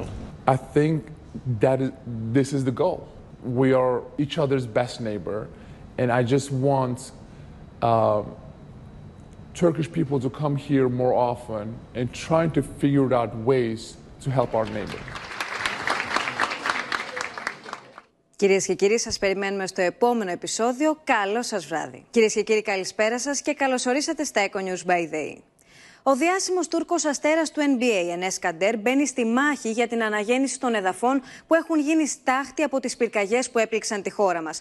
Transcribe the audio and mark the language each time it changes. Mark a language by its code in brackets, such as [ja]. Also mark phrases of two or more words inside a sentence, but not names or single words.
[en] I think that this is the goal. We are each other's best neighbor, and I just want Turkish people to come here more often and trying to figure out ways to help our neighbor. [el] Κυρίες και κύριοι, σας περιμένουμε στο επόμενο επεισόδιο. Καλό σας βράδυ. Κυρίες και κύριοι, καλησπέρα σας και καλώς ορίσατε στα Eco News by Day. Ο διάσημος Τούρκος αστέρας του NBA, Ενές Καντέρ, μπαίνει στη μάχη για την αναγέννηση των εδαφών που έχουν γίνει στάχτη από τις πυρκαγιές που έπληξαν τη χώρα μας.